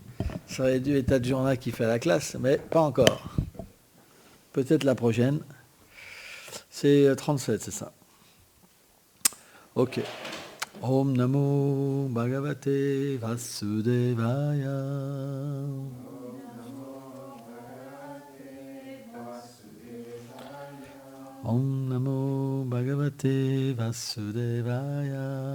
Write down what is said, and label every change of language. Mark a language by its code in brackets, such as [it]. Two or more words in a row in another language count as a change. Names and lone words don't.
[fr] Ça aurait dû être Arjuna qui fait la classe, mais pas encore. Peut-être la prochaine. C'est 37, c'est ça. Ok. [sa] ॐ नमो भगवते वासुदेवाय. ॐ नमो भगवते वासुदेवाय.